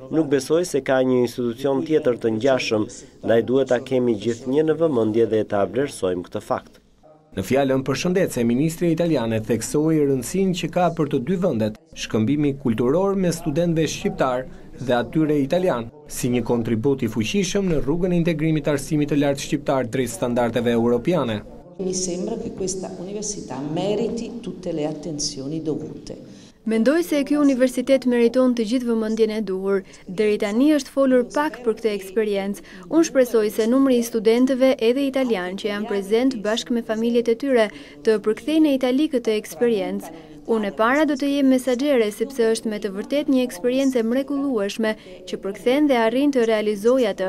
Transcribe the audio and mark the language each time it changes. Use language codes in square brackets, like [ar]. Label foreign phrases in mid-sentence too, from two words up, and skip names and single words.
[sq] Nuk besoj se ka një institucion tjetër të ngjashëm, ndaj duhet ta kemi gjithnjë në vëmendje dhe ta vlerësojmë këtë fakt. Në fjalën përshëndetëse, ministri italiane theksoi rëndësinë që ka për të dy vendet shkëmbimi kulturor me studentëve shqiptar dhe atyre italian, si një kontribut i fuqishëm në rrugën e integrimit të arsimit të lartë shqiptar drejt standardeve europiane. [it] Mi sembra che questa università meriti tutte le attenzioni dovute. [sq] Mendoj se ky universitet meriton të gjithë vëmendjen e duhur. Deri tani është folur pak për këtë eksperiencë. Unë shpresoj se numri i studentëve edhe italian që janë prezent bashkë me familjet e tyre të përkthejnë në Itali këtë eksperiencë. Unë e para do të jem mesaxhere sepse është me të vërtet një eksperiencë e mrekullueshme që përkthen dhe arrin të realizojë atë.